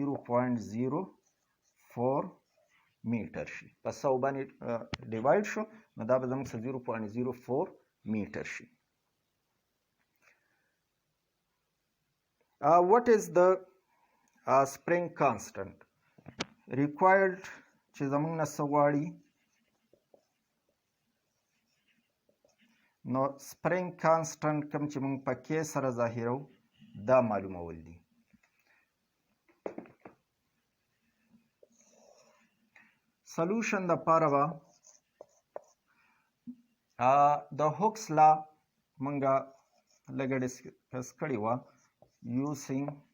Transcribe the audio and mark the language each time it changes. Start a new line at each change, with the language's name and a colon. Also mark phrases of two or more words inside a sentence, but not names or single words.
Pashto: 0.04 میټر شي په 100 باندې ډیوایډ شو نو دا به زموږ سره 0.04 میټر شي
English: what is the spring constant required
Pashto: چې زموږ نه څه غواړي نو
English: spring constant
Pashto: کوم چې موږ په کې سره ظاهرو دا معلومول دي solution دپاره به د
English: Hooke's law
Pashto: مونږه لږه ډسکس کړې وه using